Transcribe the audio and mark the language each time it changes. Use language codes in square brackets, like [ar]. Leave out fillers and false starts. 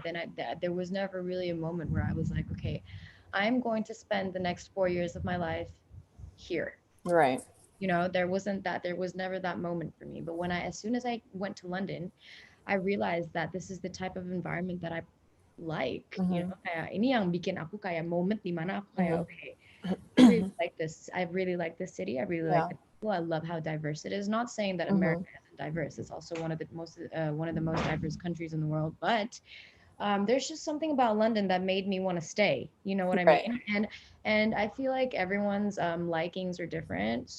[en] But then there was never really a moment where I was like, okay, I'm going to spend the next 4 years of my life here. Right. There was never that moment for me. But as soon as I went to London, I realized that this is the type of environment that I like. Mm-hmm. [id] Kayak ini yang bikin aku kayak moment di mana aku kayak, Mm-hmm. [en] okay, I really like this. I really like this city. I really like the people. I love how diverse it is. Not saying that Mm-hmm. America isn't diverse. It's also one of the most diverse countries in the world. But there's just something about London that made me want to stay. You know what I Right. mean? And I feel like everyone's likings are different.